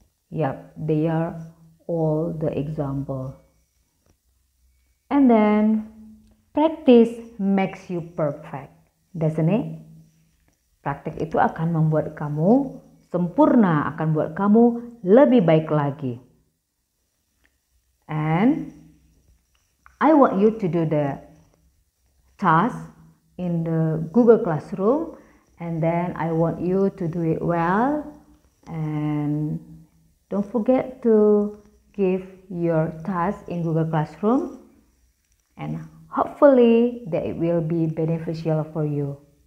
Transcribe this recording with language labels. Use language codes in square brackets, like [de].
[en] Yep, they are all the example. And then practice makes you perfect, doesn't it? [id] Praktek itu akan membuat kamu sempurna, akan buat kamu lebih baik lagi. [en] And I want you to do the task in the Google Classroom, and then I want you to do it well, and don't forget to give your task in Google Classroom, and hopefully that it will be beneficial for you.